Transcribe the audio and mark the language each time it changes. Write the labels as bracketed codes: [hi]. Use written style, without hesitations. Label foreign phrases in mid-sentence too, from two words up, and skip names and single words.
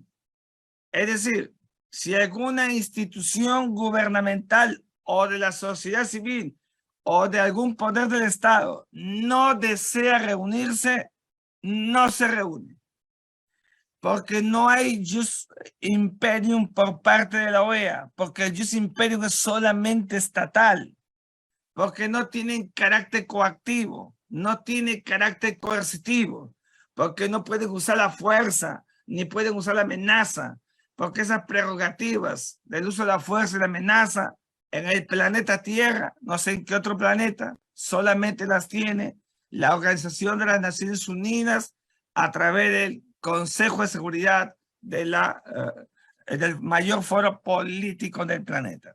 [es] Es decir, si alguna institución gubernamental o de la sociedad civil o de algún poder del Estado no desea reunirse, no se reúne. Porque no hay [la] jus imperium [es] por parte de la OEA, porque el [la] jus imperium [es] es solamente estatal, porque no tienen carácter coactivo, no tiene carácter coercitivo, porque no pueden usar la fuerza, ni pueden usar la amenaza, porque esas prerrogativas del uso de la fuerza y la amenaza en el planeta Tierra, no sé en qué otro planeta, solamente las tiene la Organización de las Naciones Unidas a través del Consejo de Seguridad de del mayor foro político del planeta.